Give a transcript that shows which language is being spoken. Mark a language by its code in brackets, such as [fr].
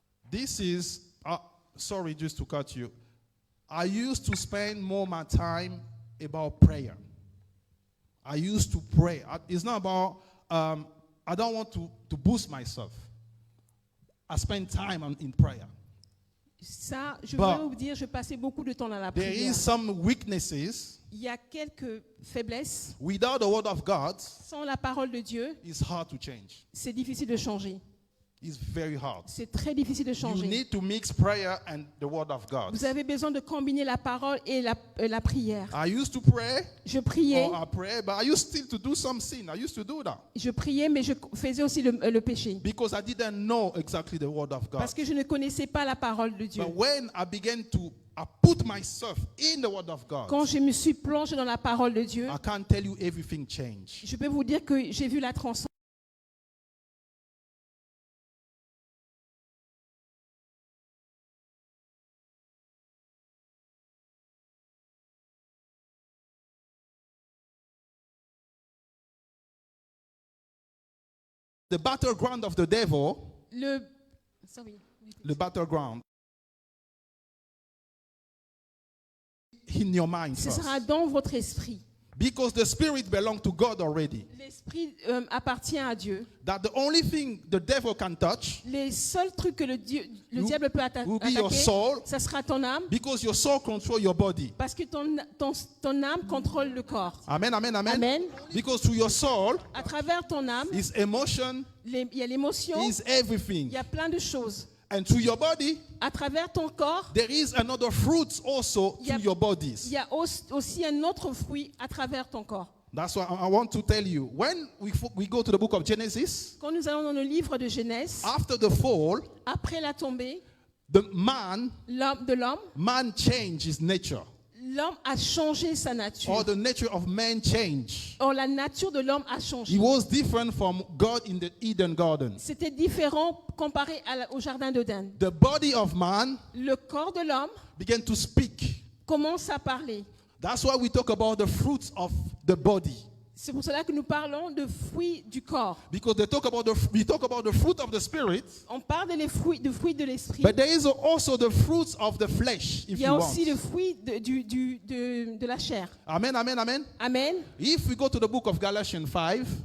[en] This is, sorry, just to cut you. I used to spend more my time about prayer. I used to pray. It's not about, I don't want to boost myself. I spend time in prayer. [fr] Ça, je [en] But [fr] veux vous dire, je passais beaucoup de temps dans la [en] There [fr] prière. [en] is some weaknesses. [fr] Il y a quelques faiblesses. [en] Without the word of God, [fr] Sans la parole de Dieu, [en] it's hard to change. [fr] c'est difficile de changer. [en] It's very hard. [fr] C'est très difficile de [en] You [fr] changer. [en] need to mix prayer and the word of God. [fr] Vous avez besoin de combiner la parole et la prière. [en] I used to pray, [fr] Je priais, [en] or I pray, but I used still to do some sin. I used to do that [fr] mais je faisais aussi le péché. [en] because I didn't know exactly the word of God. [fr] Parce que je ne connaissais pas la parole de Dieu. [en] But when I began to I put myself in the word of God, [fr] Quand je me suis plongée dans la parole de Dieu, [en] I can't tell you everything changed. [fr] je peux vous dire que j'ai vu la transformation. [en] The battleground of the devil, the battleground in your mind [fr] Ce [en] first. [fr] sera dans votre esprit. [en] Because the spirit belongs to God already. [fr] L'esprit appartient à Dieu. [en] That the only thing the devil can touch [fr] Les seuls trucs que le diable peut [en] will be your [fr] attaquer, [en] soul, [fr] ça sera ton âme, [en] because your soul controls your body. [fr] parce que ton âme contrôle le corps. Amen, amen, amen. Amen. [en] Because through your soul [fr] À travers ton âme, [en] is emotion, [fr] il y a l'émotion, [en] is everything. [fr] il y a plein de choses. [en] And through your body, [fr] À travers ton corps, [en] there is another fruit also [fr] Il y a- [en] through your [fr] il [en] bodies. [fr] y a aussi un autre fruit à travers ton corps. [en] That's why I want to tell you. When we go to the book of Genesis, [fr] Quand nous allons dans le livre de Genèse, [en] after the fall, [fr] après la tombée, [en] man changed his nature. [fr] l'homme a changé sa nature. [en] Or the nature of man changed. [fr] Or, la nature de l'homme a changé. [en] He was different from God in the Eden garden. [fr] C'était différent comparé au jardin d'Éden. [en] The body of man [fr] Le corps de l'homme [en] began to speak. [fr] commence à parler. [en] That's why we talk about the fruits of the body. [fr] C'est pour cela que nous parlons de fruits du corps. [en] Because we talk about the fruit of the spirit, [fr] On parle de fruits de l'esprit. [en] but there is also the fruits of the flesh, [fr] Il [en] if [fr] y [en] you [fr] a [en] want. [fr] aussi le fruit de la chair. Amen, amen, amen. Amen. [en] If we go to the book of Galatians 5,